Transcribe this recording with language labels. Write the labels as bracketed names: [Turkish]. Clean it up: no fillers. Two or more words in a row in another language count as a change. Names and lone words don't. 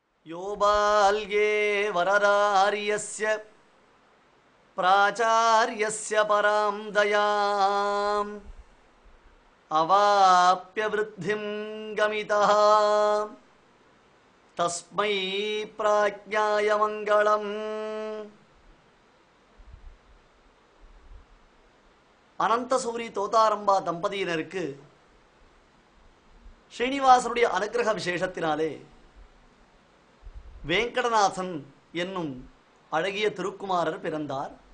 [Sanskrit] यो बाल्ये वरदार्यस्य प्राचार्यस्य परां दयाम् अवाप्य वृद्धिं गमितः तस्मै प्राज्ञाय मङ्गलम्. [Tamil] அனந்தசூரி தோதாரம்பா தம்பதியினருக்கு ஸ்ரீனிவாசனுடைய அனுக்கிரக விசேஷத்தினாலே வேங்கடநாதன் என்னும் அழகிய திருக்குமாரர் பிறந்தார்.